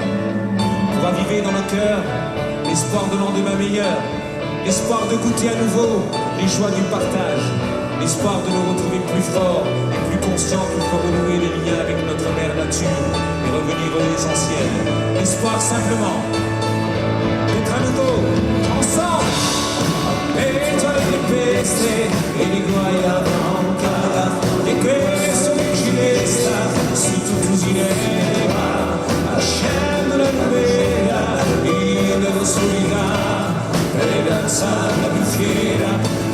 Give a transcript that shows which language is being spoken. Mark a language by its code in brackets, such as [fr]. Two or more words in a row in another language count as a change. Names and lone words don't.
[fr] Pour raviver dans nos cœurs l'espoir de lendemain meilleur, l'espoir de goûter à nouveau les joies du partage, l'espoir de nous retrouver plus forts et plus conscients qu'il faut renouer les liens avec notre mère nature et revenir à l'essentiel. L'espoir simplement d'être à nouveau ensemble. [co] E tra le tempeste e li guai a bronca, e questo che ci resta se tutto si leva, accende la lumera in dell'oscurità, per alzare la più fiera